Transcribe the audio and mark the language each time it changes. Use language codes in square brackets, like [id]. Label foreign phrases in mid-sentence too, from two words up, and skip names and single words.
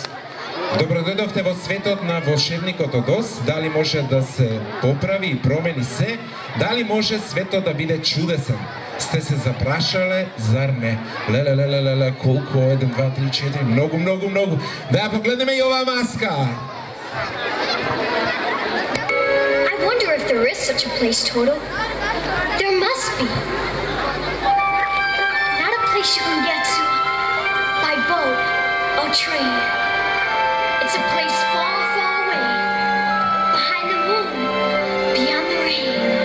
[mk] Добродојдовте во светот на Волшебникот од Оз. Дали може да се поправи и промени се? Дали може светот да биде чудесен? Сте се запрашале, зар не? Леле, колку? 1, 2, 3, 4, многу. Да ја погледнеме и оваа маска. [en] I wonder if there is such a place, Toto. There must be. Not a place you can get to by boat or train. It's a place far, far away, behind the moon, beyond the rain.